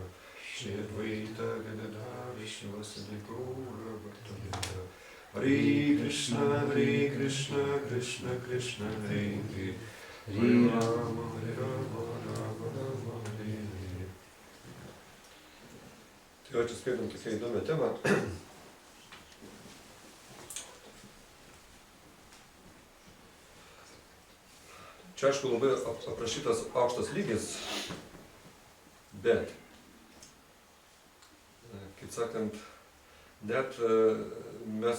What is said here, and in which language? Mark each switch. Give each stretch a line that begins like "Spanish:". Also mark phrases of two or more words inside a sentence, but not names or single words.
Sanskrit: Shri Advaita Gadadhara Shivasadi Gaura Bhaktavinda Hare Krishna Krishna Krishna Hare Hare Hare Rama Rama Rama Hare Hare.
Lithuanian: Tai čia skaitom tokią įdomią temą. Čia aišku labai aprašytas aukštas lygis, bet, kaip sakant, net mes